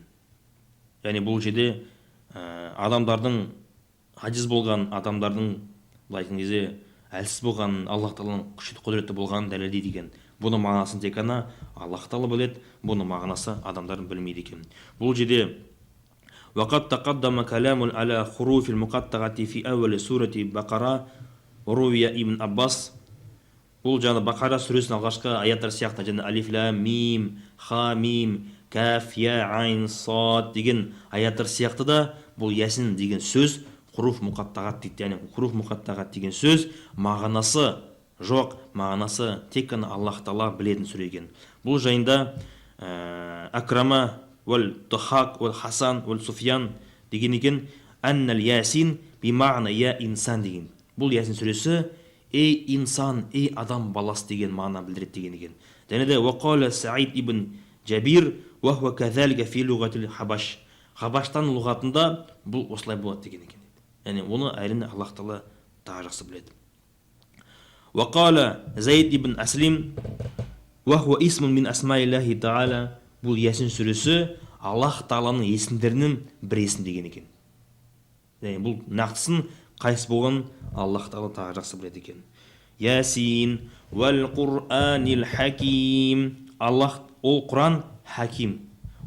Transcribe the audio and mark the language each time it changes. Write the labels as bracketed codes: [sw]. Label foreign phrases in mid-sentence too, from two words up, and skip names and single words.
[kk] Яғни бұл жерде адамдардың ғаҗиз болған, адамдардың былай айтқан кезде әлсіз болған, Аллах Тағаланың күшті құдіреті болғанын дәлелдейді екен. Бұның мағынасын тек қана Аллах Тағала біледі, бұның мағынасы адамдар білмейді екен. Бұл жерде [ar] وقد تقدم كلام على حروف المقطعة في أول سورة بقرة وروي ابن عباس. [kk] Бұл жаңа Бақара сүресінің алғашқы аяттар сияқты, жаңа алиф лам мим, ха мим, каф я айн сад деген аяттар сияқты да бұл Ясин деген сөз [ar] حروف مقطعات [kk] дейді. Яғни [ar] حروف مقطعات [kk] деген сөз мағынасы жоқ, мағынасы тек қана Аллах Тағала білетін сүре екен. Бұл жайында Акрама уәл Тухак уәл Хасан уәл Суфиян деген екен, [ar] أن يس بمعنى يا إنسان [kk] деген. Бұл Ясин сүресі ей инсан, ей адам баласы деген мағына білдіреді деген екен. Және де [ar] وقال سعيد بن جبير وهو كذلك في لغة الحبش. [kk] Хабаштан лұғатында бұл осылай болады деген екен. Яғни оны әрине Аллах Тағала тағы жақсы біледі. [ar] وقال زيد بن أسلم وهو اسم من أسماء الله تعالى. [kk] Бұл Ясин сүресі Аллах Тағаланың есімдерінің бір есім деген екен. Яғни бұл нақтысын қайсы болған Аллах Тағала тағы жақсы біледі екен. [ar] يس والقرآن الحكيم. [kk] Аллах, ол Құран хаким.